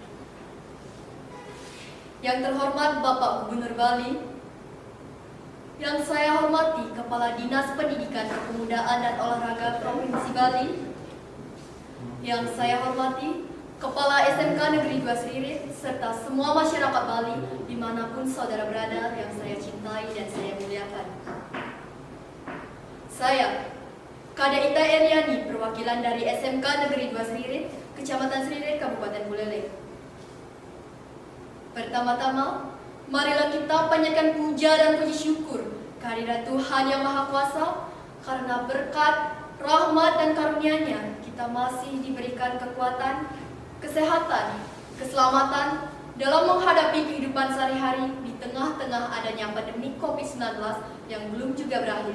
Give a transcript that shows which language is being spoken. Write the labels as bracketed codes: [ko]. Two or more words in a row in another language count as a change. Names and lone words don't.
[id] Yang terhormat Bapak Gubernur Bali, yang saya hormati Kepala Dinas Pendidikan Kepemudaan dan Olahraga Provinsi Bali, yang saya hormati Kepala SMK Negeri 2 Sririt, serta semua masyarakat Bali dimanapun saudara berada yang saya cintai dan saya muliakan. Saya, Kada Ita Eriani, perwakilan dari SMK Negeri 2 Sririt, Kecamatan Sririt, Kabupaten Buleleng. Pertama-tama, marilah kita panjatkan puja dan puji syukur kehadirat Tuhan Yang Maha Kuasa, karena berkat, rahmat dan karunia-Nya kita masih diberikan kekuatan, kesehatan, keselamatan dalam menghadapi kehidupan sehari-hari di tengah-tengah adanya pandemi COVID-19 yang belum juga berakhir.